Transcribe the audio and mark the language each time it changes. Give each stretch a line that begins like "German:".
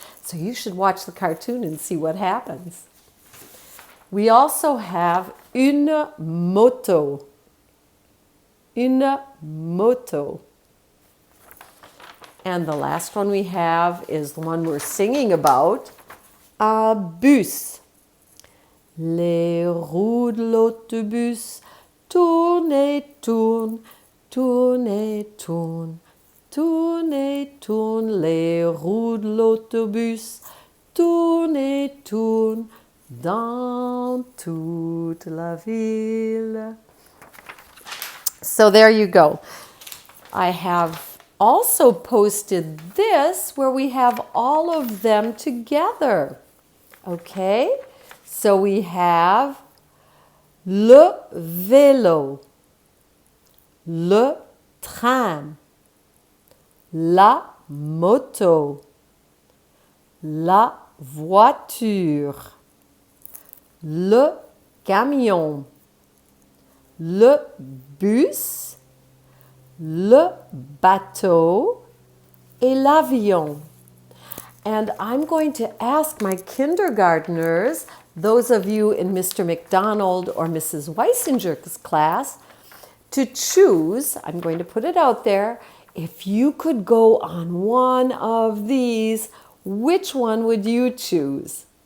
English: So you should watch the cartoon and see what happens. We also have une moto.
French: Une moto.
English: And the last one we have is the one we're singing about, un bus.
French: Les roues de l'autobus tournent et tournent, tournent et tournent, tournent et tournent. Les roues de l'autobus tournent et tournent dans toute la ville.
English: So there you go. I have also posted this where we have all of them together. Okay? So we have
French: le vélo, le tram, la moto, la voiture, le camion, le bus, le bateau, et l'avion.
English: And I'm going to ask my kindergartners, those of you in Mr. McDonald or Mrs. Weisinger's class, to choose, I'm going to put it out there, if you could go on one of these, which one would you choose?